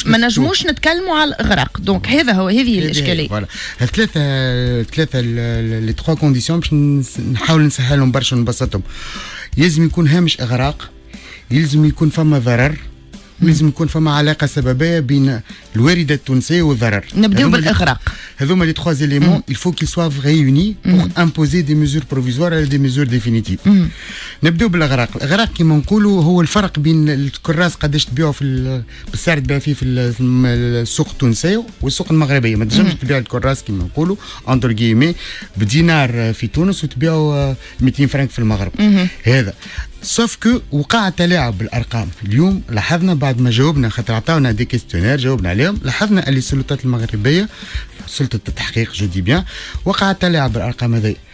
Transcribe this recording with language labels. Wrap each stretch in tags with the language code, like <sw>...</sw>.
<ar>ما نجموش نتكلموا على الاغراق. دونك هذا هو، هذه الاشكاليه. فوالا الثلاثه لي 3 كونديسيون باش نحاول نسهلهم برشا ونبسطهم. يلزم يكون هامش اغراق، يلزم يكون فما ضرر، ولازم يكون فما علاقه سببيه بين الوارده التونسيه والضرر. نبداو بالاغراق. هذوما لي</ar> <fr>3 éléments il faut qu'ils soient réunis pour imposer des mesures provisoires et des mesures définitives.</fr> <ar>نبداو بالاغراق. الاغراق كما نقولوا هو الفرق بين الكراس قداش تبيعوا بالسعر تبيع فيه في السوق التونسيه والسوق المغربيه. ما تنجمش تبيع الكراس كما نقولوا اندر جيمي بدينار في تونس وتبيعوا 200 فرنك في المغرب. هذا سوف كو وقع تلاعب بالارقام. اليوم لاحظنا بعد ما جاوبنا، خاطر عطاونا دي كيستيونير جاوبنا عليهم، لاحظنا اللي السلطات المغربيه سلطه التحقيق جو دي بيان وقع تلاعب بالارقام هذه.</ar>